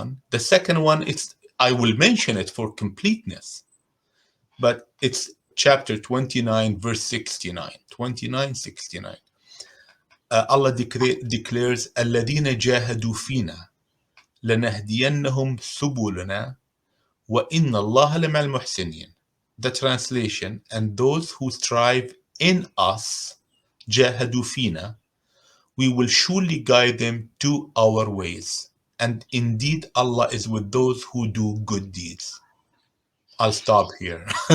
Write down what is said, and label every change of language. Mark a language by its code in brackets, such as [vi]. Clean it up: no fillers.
[en] The second one, it's, I will mention it for completeness, but it's chapter 29, verse 69. 29, 69. Allah declares, [ar] الَّذِينَ جَاهَدُوا فِينَا لَنَهْدِيَنَّهُمْ سُبُلَنَا وَإِنَّ اللَّهَ لَمَعَ الْمُحْسِنِينَ. [en] The translation, and those who strive in us, [ar] جَاهَدُوا فِينَا, [en] we will surely guide them to our ways. And indeed, Allah is with those who do good deeds. I'll stop here.